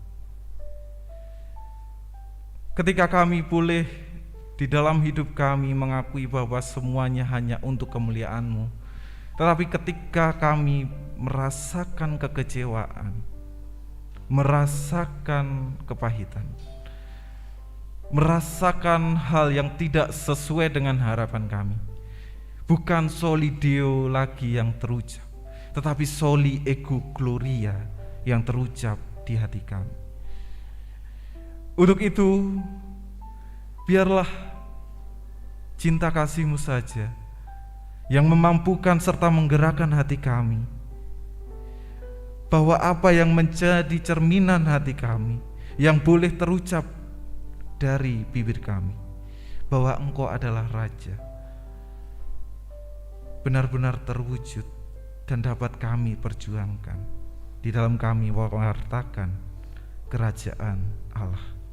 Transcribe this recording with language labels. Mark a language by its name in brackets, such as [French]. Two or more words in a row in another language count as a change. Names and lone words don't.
[Indonesian] Ketika kami boleh di dalam hidup kami mengakui bahwa semuanya hanya untuk kemuliaan-Mu, tetapi ketika kami merasakan kekecewaan, merasakan kepahitan, merasakan hal yang tidak sesuai dengan harapan kami, bukan [Latin] soli Deo [Indonesian] lagi yang terucap, tetapi [Latin] soli ego gloria [Indonesian] yang terucap di hati kami. Untuk itu, biarlah cinta kasih-Mu saja yang memampukan serta menggerakkan hati kami, bahwa apa yang menjadi cerminan hati kami, yang boleh terucap dari bibir kami, bahwa Engkau adalah Raja, benar-benar terwujud dan dapat kami perjuangkan di dalam kami mewartakan kerajaan Allah.